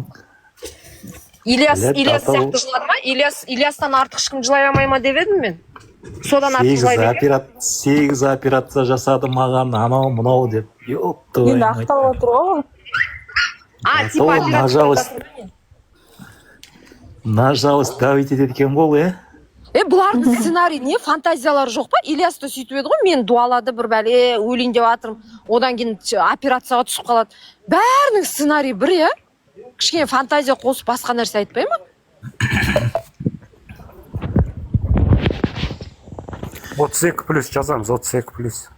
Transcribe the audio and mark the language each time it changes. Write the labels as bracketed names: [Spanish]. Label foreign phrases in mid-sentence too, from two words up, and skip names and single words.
[Kazakh] Ильяс сияқты жылады ма? Ильястан артық ешкім жылай алмай ма деп едім мен. Содан артық жылай берген. 8 операция жасады маған, анау мынау деп. Ёпты. Енді ақталып отыр ғой. Типа операция. [Russian] На жалость давить [Kazakh] етеді екен ғой, Бұлардың сценарий не? Фантазиялары жоқ па? Ильяс та сөйтіп еді ғой, мен дуалады бір бәле, өлейін деп жатырмын. Одан кейін операцияға түсіп қалады. Бәрінің сценарий бір, Кішкене фантазия қосып басқа нәрсе айтпай ма? 32+ жазамыз, 32+.